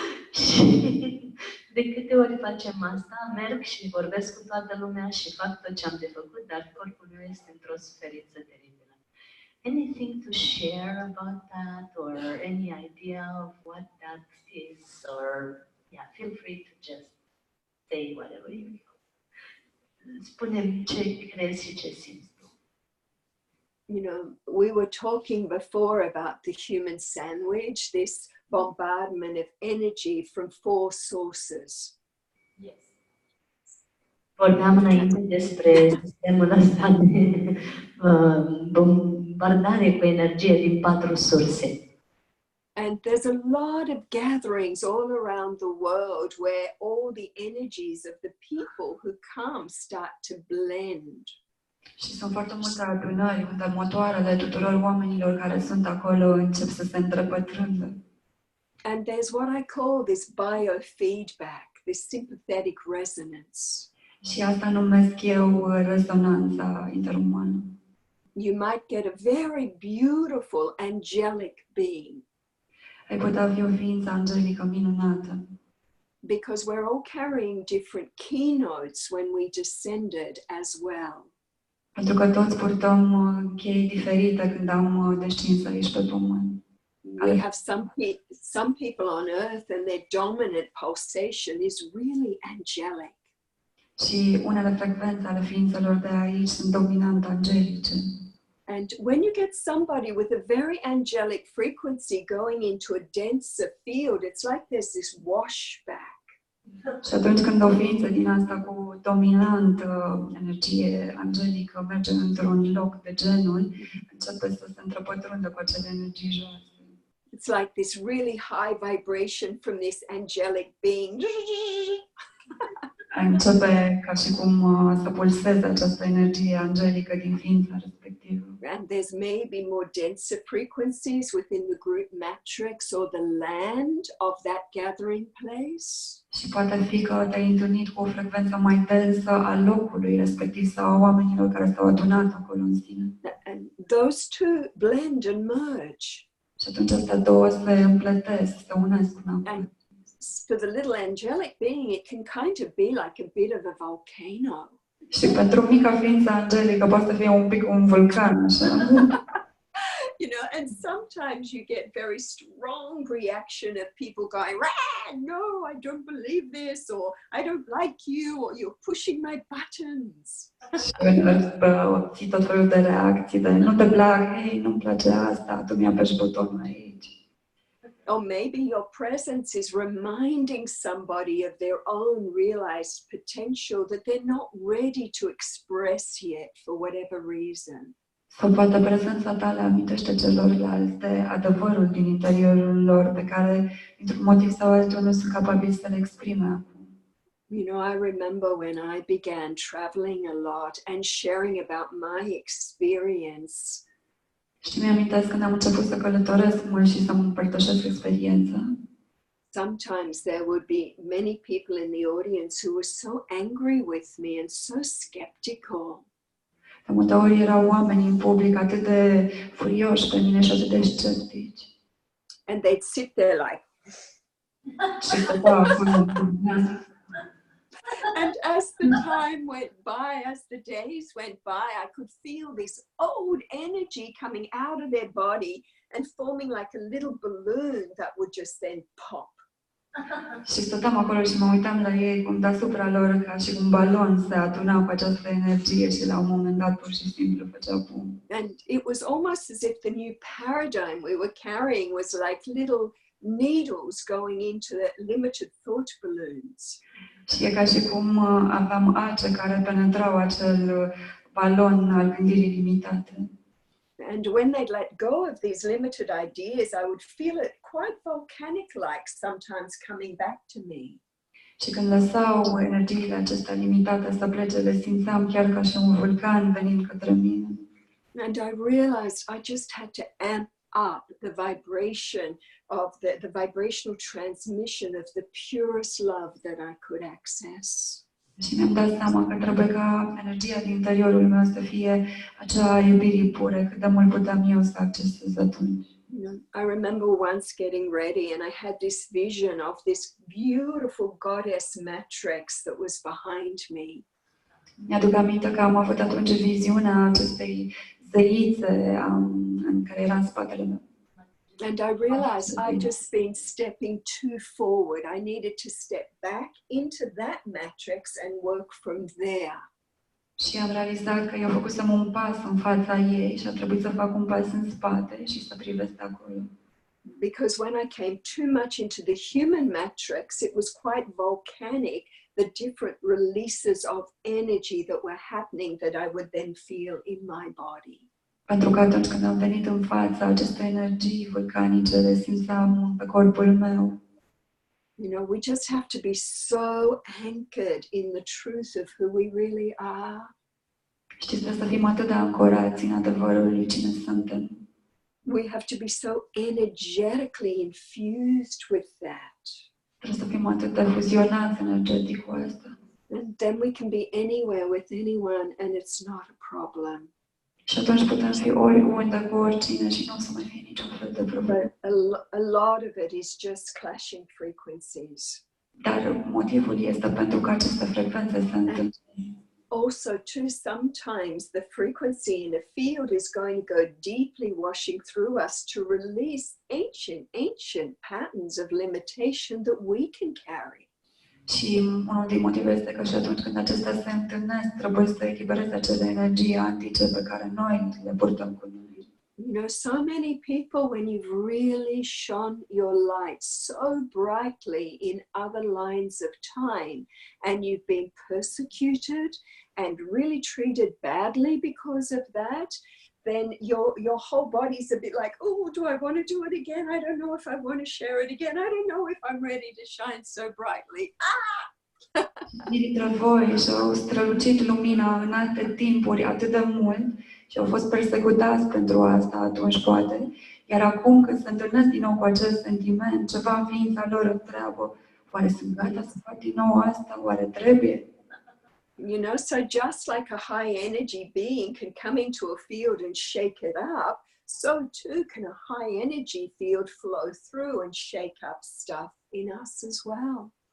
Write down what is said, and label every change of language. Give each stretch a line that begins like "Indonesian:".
Romanian: Și de câte ori facem asta, merg și vorbesc cu toată lumea și fac tot ce am de făcut, dar corpul meu este într-o suferință teribilă.
English: Anything to share about that or any idea of what that is, or yeah, feel free to just say whatever you feel.
Romanian: Spune-mi ce crezi și ce simți tu.
English: You know, we were talking before about the human sandwich, this bombardment of energy from 4 sources. Yes.
Romanian: Vorbeam înainte despre sistemul ăsta de bombardare cu energie din 4 surse.
English: And there's a lot of gatherings all around the world where all the energies of the people who come start to blend.
Romanian: Și sunt foarte multe adunări unde motoarele tuturor oamenilor care sunt acolo încep să se întrepătrundă.
English: And there's what I call this biofeedback, this sympathetic resonance.
Romanian: Și asta numesc eu rezonanța interumană.
English: You might get a very beautiful angelic being.
Romanian: Ai putea fi o ființă angelică minunată.
English: Because we're all carrying different keynotes when we descended as well.
Romanian: Pentru că toți purtăm chei diferite când am descins aici pe pământ.
English: We have some people on earth and their dominant pulsation is really angelic.
Romanian: Și unele frecvențe ale ființelor de aici sunt dominant angelice.
English: And when you get somebody with a very angelic frequency going into a denser field, it's like there's this washback.
Romanian: Și atunci când o ființă din asta cu dominant energie angelică merge într-un loc de genul, începe să se întrepătrundă cu acele energii joase.
English: It's like this really high vibration from this angelic being.
Romanian: Începe ca și cum să pulseze această energie angelică din ființa respectivă.
English: And there's maybe more denser frequencies within the group matrix or the land of that gathering place.
Romanian: Și poate fi că te-ai întâlnit cu o frecvență mai densă a locului respectiv sau a oamenilor care s-au adunat acolo în sine.
English: And those two blend and merge.
Romanian: Și atunci astea două se împletesc, se unesc până acolo.
English: For the little angelic being, it can kind of be like a bit of a volcano.
Romanian: Și pentru mica ființă angelică poate să fie un pic un vulcan, așa.
English: You know, and sometimes you get very strong reaction of people going, "Rah, no, I don't believe this," or "I don't like you," or "You're pushing my buttons."
Romanian: Și obții tot felul de reacții de nu te plac, hei, nu-mi place asta, tu mi-apeși butonul aici.
English: Or maybe your presence is reminding somebody of their own realized potential that they're not ready to express yet for whatever reason.
Romanian: Sau poate prezența ta le amintește celorlalți de adevărul din interiorul lor pe care, dintr-un motiv sau altul, nu sunt capabili să le exprime acum.
English: You know, I remember when I began traveling a lot and sharing about my experience.
Romanian: Și mi-amintesc când am început să călătoresc mult și să-mi împărtășesc experiența.
English: Sometimes there would be many people in the audience who were so angry with me and so skeptical.
Romanian: De multe ori erau oameni în public atât de furioși pe mine și atât de sceptici.
English: And they'd sit there like.
Romanian: Și stăteau acolo.
English: And as the time went by, as the days went by, I could feel this old energy coming out of their body and forming like a little balloon that would just then pop.
Romanian: Și stăteam acolo și mă uitam la ei cum deasupra lor ca și un balon se adunau cu această energie și la un moment dat pur și simplu făceau bum.
English: And it was almost as if the new paradigm we were carrying was like little needles going into the limited thought balloons.
Romanian: Și e ca și cum aveam ace care penetrau acel balon al gândirii limitate.
English: And when they'd let go of these limited ideas, I would feel it quite volcanic-like sometimes coming back to me.
Romanian: Și când lăsau energiile acestea limitate să plece, le simțeam chiar ca și un vulcan venind către mine.
English: And I realized I just had to amp up the vibration of the vibrational transmission of the purest love that I could access.
Romanian: Și mi-am dat seama că trebuie ca energia din interiorul meu să fie acea iubire pură, cât de mult puteam eu să accesez atunci.
English: I remember once getting ready and I had this vision of this beautiful goddess matrix that was behind me.
Romanian: Mi-aduc aminte că am avut atunci viziunea acestei zeițe în care era în spatele meu.
English: And I realized I'd just been stepping too forward. I needed to step back into that matrix and work from there.
Romanian: Și am realizat că eu făcusem un pas în fața ei și a trebuit să fac un pas în spate și să privesc acolo.
English: Because when I came too much into the human matrix, it was quite volcanic, the different releases of energy that were happening that I would then feel in my body.
Romanian: Pentru că atunci când am venit în fața acestei energii vulcanice, le simțeam pe corpul meu.
English: You know, we just have to be so anchored in the truth of who we really are.
Romanian: Știți, trebuie să fim atât de ancorați în adevărul lui cine suntem.
English: We have to be so energetically infused with that.
Romanian: Trebuie să fim atât de fuzionați energetic cu asta.
English: And then we can be anywhere with anyone and it's not a problem.
Romanian: Și atunci putem fi oriunde cu oricine și nu o să mai fie niciun fel de problemă.
English: But a lot of it is just clashing frequencies.
Romanian: Dar motivul este pentru că aceste frecvențe se întâlnesc.
English: Also, too, sometimes the frequency in a field is going to go deeply washing through us to release ancient patterns of limitation that we can carry.
Romanian: Și unul din motive este că și atunci când acestea se întâlnesc, trebuie să elibereze acele energii antice pe care noi le purtăm cu noi.
English: You know, so many people, when you've really shone your light so brightly in other lines of time and you've been persecuted and really treated badly because of that, then your whole body's a bit like, oh, do I want to do it again? I don't know if I want to share it again. I don't know if I'm ready to shine so brightly.
Romanian: Dintre voi și-au strălucit lumina în alte timpuri atât de mult și au fost persecutați pentru asta atunci poate, iar acum când se întâlnesc din nou cu acest sentiment, ceva în ființa lor întreabă, oare sunt gata să fac din nou asta? Oare trebuie?
English: You know, so just like a high energy being can come into a field and shake it up, so too can a high energy field flow through and shake up stuff in us as well.